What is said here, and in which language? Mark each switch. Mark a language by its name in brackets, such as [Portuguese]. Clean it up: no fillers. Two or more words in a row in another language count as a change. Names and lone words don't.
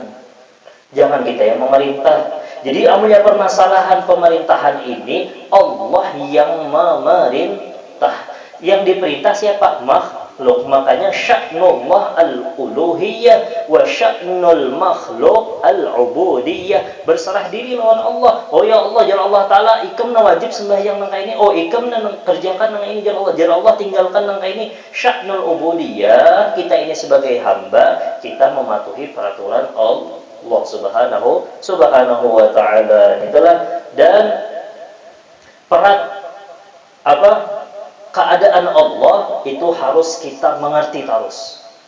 [Indonesian] Jangan kita yang memerintah. Jadi amunnya permasalahan pemerintahan ini, Allah yang memerintah. Yang diperintah siapa? Makhluk. [Arabic] Makanya شأن الله الألوهية وشأن المخلوق العبودية. [Indonesian] Berserah diri lawan Allah. Oh [Arabic] يا الله, [Banjar] jar Allah Ta'ala ikam na wajib sembahyang nang kaini. Oh ikam na kerjakan nang ini, jar Allah tinggalkan nang kaini. [Arabic] شأن العبودية, [Indonesian] kita ini sebagai hamba, kita mematuhi peraturan Allah [Arabic] سبحانه وتعالى. [Indonesian] Itulah. Dan keadaan Allah itu harus kita mengerti terus.